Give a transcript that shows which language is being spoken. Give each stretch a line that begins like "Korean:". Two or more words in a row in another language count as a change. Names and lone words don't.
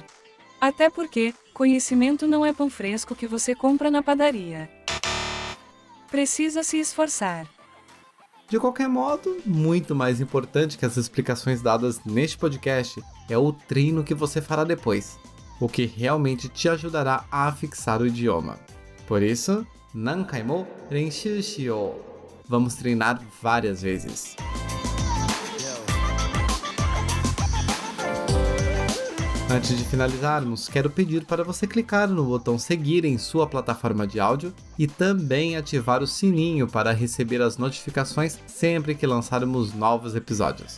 Portuguese: Até porque, conhecimento não é pão fresco que você compra na padaria. Precisa se esforçar. De qualquer modo, muito mais importante que as explicações dadas neste podcast é o treino que você fará depois, o que realmente te ajudará a fixar o idioma. Por isso,
Japanese: 何回も練習しよう.
Portuguese: Vamos treinar várias vezes. Antes de finalizarmos, quero pedir para você clicar no botão seguir em sua plataforma de áudio e também ativar o sininho para receber as notificações sempre que lançarmos novos episódios.